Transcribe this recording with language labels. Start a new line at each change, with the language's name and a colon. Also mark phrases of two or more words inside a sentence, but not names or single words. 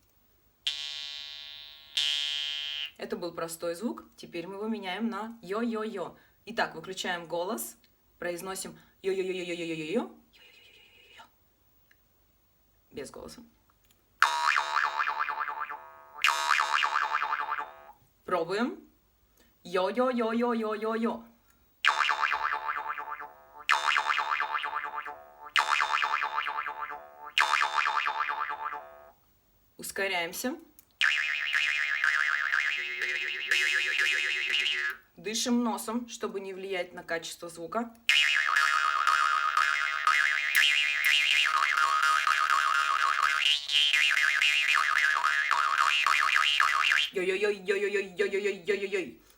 Russian: Это был простой звук. Теперь мы его меняем на йо-йо-йо. Итак, выключаем голос, произносим йо-йо-йо-йо-йо-йо-йо. Без голоса. Пробуем. Йо-йо-йо-йо-йо-йо-йо. Ускоряемся. Дышим носом, чтобы не влиять на качество звука. Йо-йо-йо-йо-йо-йо-йо-йо-йо-йо-йо.